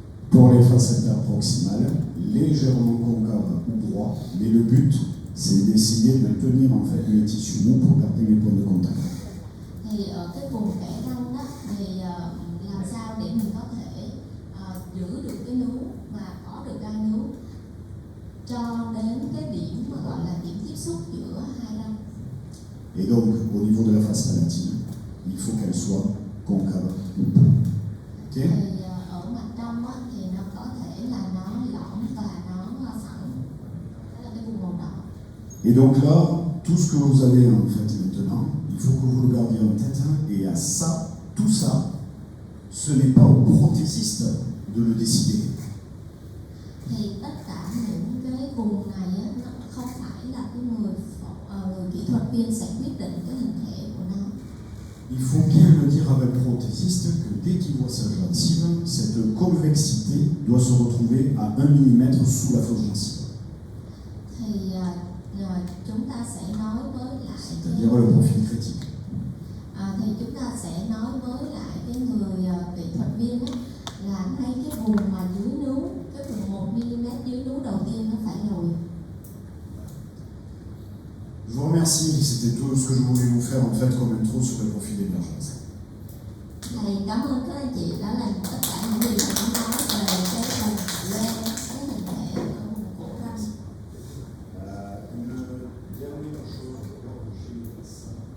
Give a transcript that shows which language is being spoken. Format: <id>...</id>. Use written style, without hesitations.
<fr>Pour les faces interproximales, légèrement concave ou droit, mais le but c'est d'essayer de tenir en fait mes tissus mous pour garder mes points de contact.</fr> <vi>Thì ở cái vùng kẽ răng đó thì làm sao để mình có thể giữ được cái nướu và có được gai nướu cho đến cái điểm mà gọi là điểm tiếp xúc giữa hai răng.</vi> <fr>Et donc au niveau de la face palatine, il faut qu'elle soit concave ou pas.</fr> <vi>Thì ở mặt trong á, thì nó có thể là nó lõm và nó phẳng. Đó là cái vùng màu đỏ.</vi> <fr>Et donc là, tout ce que vous avez en fait maintenant, il faut que vous le gardiez en tête, et à ça, tout ça, ce n'est pas au prothésiste de le décider.</fr> <vi>Thì tất cả những cái vùng này á, nó không phải là cái người kỹ thuật viên sẽ quyết định cái hình thể của nó.</vi> <fr>Il faut bien le dire avec le prothésiste que dès qu'il voit sa gencive, cette convexité doit se retrouver à 1 mm sous la fausse gencive.</fr> <vi>Thì chúng ta sẽ nói với lại</vi> <fr>C'est-à-dire le profil critique.</fr> <vi>thì chúng ta sẽ nói với lại cái người kỹ thuật viên á, là ngay cái vùng mà dưới nướu, cái vùng 1 mm dưới nướu đầu tiên nó phải lồi.</vi> <fr>Je vous remercie, c'était tout ce que je voulais vous faire en fait comme intro sur le profil d'émergence.</fr> <vi>Thầy cảm ơn các anh chị đã làm tất cả những gì thầy đã nói về cái hình lên cái hình thể ở vùng cổ răng.</vi> <fr>Une dernière chose, alors j'ai ça.</fr>